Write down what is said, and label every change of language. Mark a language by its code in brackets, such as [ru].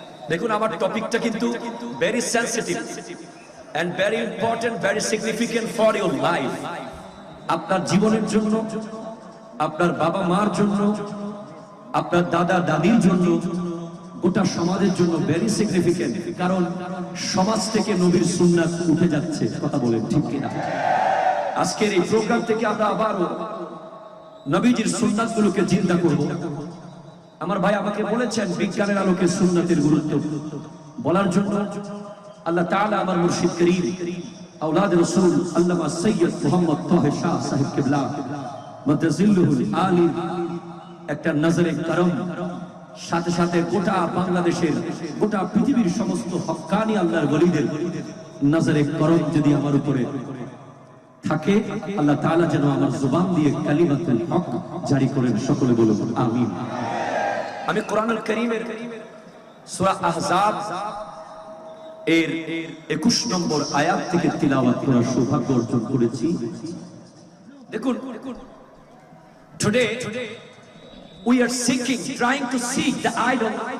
[bn] দেখুন আমার টপিকটা কিন্তু very sensitive [en] and very important, very significant for your life. [bn] আপনার জীবনের জন্য, আপনার বাবা মার জন্য, আপনার দাদা দাদির জন্য, গোটা সমাজের জন্য [en] Very significant. [bn] কারণ সমাজ থেকে নবীর সুন্নাত উঠে যাচ্ছে, কথা বলেন ঠিক কিনা? আজকের এই প্রোগ্রাম থেকে আমরা আবারও নবীজির সুন্নাতগুলোকে জিন্দা করব। আমার ভাই আমাকে বলেছেন বিজ্ঞানের আলোকে সুন্নাতের গুরুত্ব বলার জন্য। আল্লাহ তাআলা আমার মুর্শিদ করিম আওলাদ রাসূল আল্লামা সৈয়দ মুহাম্মদ তাহের শাহ সাহেব কিবলা মাদ্রাজিল্লুল আলী একটা নজরে করম, সাথে সাথে গোটা বাংলাদেশের, গোটা পৃথিবীর সমস্ত হক্কানি আল্লাহর ওলিদের নজরে করম যদি আমার উপরে থাকে, আল্লাহ তাআলা যেন আমার জবান দিয়ে কালিমাতুল হক জারি করেন। সকলে বলুন আমিন। আমি কোরআনুল কারীমের সূরা আহজাব এর 21 নম্বর আয়াত থেকে তিলাওয়াত করার সৌভাগ্য অর্জন করেছি। [en] দেখুন, today we are seeking, trying to seek the idol.